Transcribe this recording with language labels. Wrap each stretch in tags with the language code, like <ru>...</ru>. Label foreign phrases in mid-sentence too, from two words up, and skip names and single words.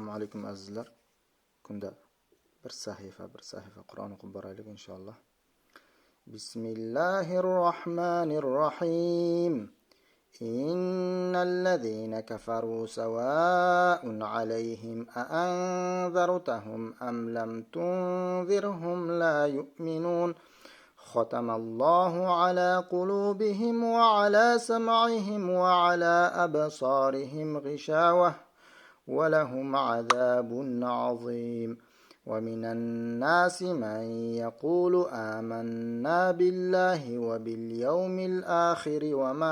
<uz>Assalomu alaykum azizlar. Kunda bir sahifa Qur'on o'qib boraylik inshaalloh.</uz> <ar>Bismillahirrohmanirrohim. إن الذين كفروا سواء عليهم أأنذرتهم أم لم تنذرهم لا يؤمنون. ختم على قلوبهم وعلى سمعهم وعلى أبصارهم غشاوة ولهم عذاب عظيم ومن الناس من يقول آمنا بالله وباليوم الآخر وما</ar>